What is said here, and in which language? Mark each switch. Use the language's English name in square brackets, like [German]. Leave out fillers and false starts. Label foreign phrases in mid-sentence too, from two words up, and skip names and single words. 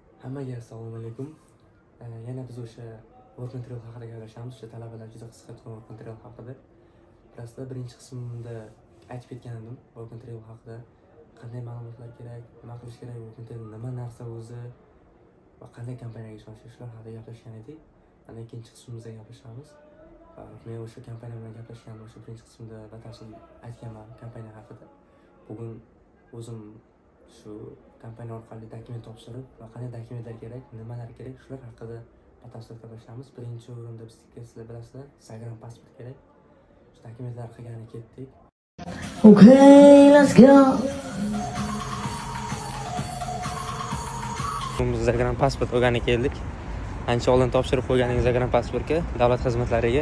[Uzbek] Hammaga assalomu alaykum. Yana biz o'sha [English] work and travel [Uzbek] haqida gaplashamiz. O'sha talabalar juda qisqa turgan [English] work and travel [Uzbek] haqida. Bilasizlar, birinchi qismda aytib ketgan edim [English] work and travel [Uzbek] haqida. Qanday ma'lumotlar kerak, nima qilish kerak, [English] work and travel [Uzbek] nima narsa o'zi va qanday kompaniyaga ishonish kerak, shular haqida gaplashgan edik. Mana ikkinchi qismimizda gaplashamiz. Men o'sha kompaniya bilan gaplashgandim, o'sha birinchi qismda batafsil aytganman kompaniya haqida. Bugun o'zim shu kompaniya orqali dokument topshirib va qanday dokumentlar kerak, nimalar kerak, shular haqida batafsil gaplashamiz. Birinchi o'rinda bizga, sizlar bilasizlar, Instagram pasport kerak. Shu dokumentlar qilgani ketdik. [English] Okay, let's go. [Uzbek] Biz Instagram pasport olgani keldik. Ancha oldin topshirib qo'ygan Instagram pasportga, davlat xizmatlariga.